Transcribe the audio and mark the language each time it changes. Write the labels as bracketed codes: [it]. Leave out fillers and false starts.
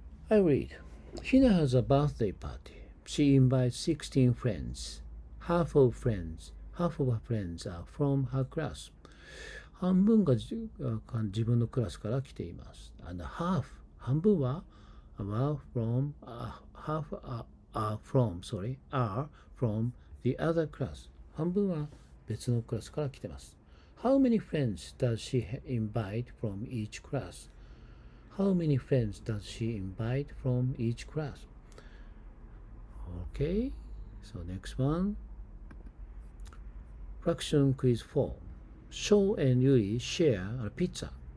[en] I read. Hina has a birthday party. She invites 16 friends. Half of her friends are from her class. [ja] 半分が自分のクラスから来ています。 [en] And half [ja] 半分は [en] are from the other class. [ja] 半分は別のクラスから来てます。 [en] How many friends does she invite from each class? How many friends does she invite from each class? Okay, so next one. Fraction quiz 4. Sho and Yuri share a pizza.